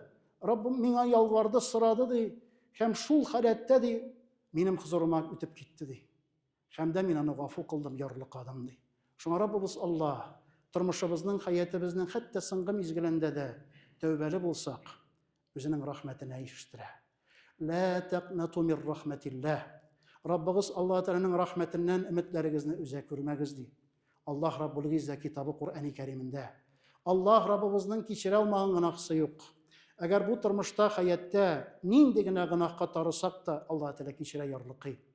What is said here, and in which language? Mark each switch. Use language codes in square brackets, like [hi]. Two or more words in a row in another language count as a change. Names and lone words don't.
[tt] Раббым миңа ялварды, сырады ди. Һәм шул халәттә ди, минем хузурыма үтеп китте ди. Һәм дә мин аны гафу кылдым, ярлыкадым ди. Шуңа Раббыбыз Аллаһ тормышыбызның, хаятыбызның хәтта соңгы мизгелендә дә тәүбәле булсак, үзенең рәхмәтенә ишештерә. [ar] لا تقنطوا من رحمة الله. [tt] Раббыбыз Аллаһ Тәгаләнең рәхмәтеннән өметләрегезне үзә күрмәгез ди. Аллаһ [ar] رب العزة [tt] китабы Куръани Кәримендә. Аллаһ Раббыбызның кичерә алмаган гынахсы юк. Әгәр бу тормышта, хәяттә нинди генә гөнаһка тарысак та, Аллаһ Тәгалә кичерә ярлыкый.